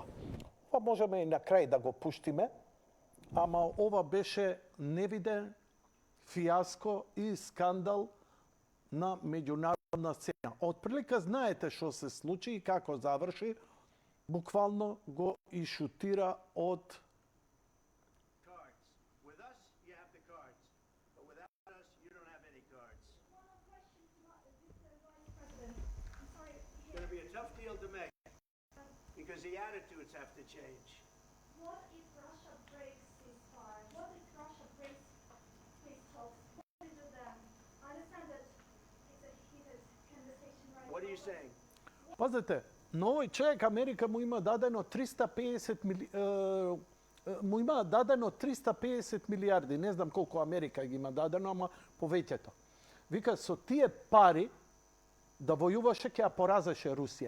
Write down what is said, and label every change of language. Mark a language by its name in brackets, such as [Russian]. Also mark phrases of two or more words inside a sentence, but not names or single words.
[Macedonian] Ова можеме и на крај да го пуштиме, ама ова беше невиден фијаско и скандал на меѓународна сцена. Отприлика знаете што се случи и како заврши. Буквално го ишутира од [English] Cards. With us, you have the cards. But without us, you don't have any cards. One more question to Mr. Vice President. I'm sorry. It's going to be a tough deal to make because the attitudes have to change. What if Russia breaks ceasefire? What if Russia breaks peace talks? What do we do then? I understand that it's a heated conversation right What are now. you saying? [Macedonian] Пазете, на овој човек Америка му има дадено 350 милиарди. Не знам колку Америка ги има дадено, ама повеќето. Вика, со тие пари да војуваше ќе ја поразеше Русија.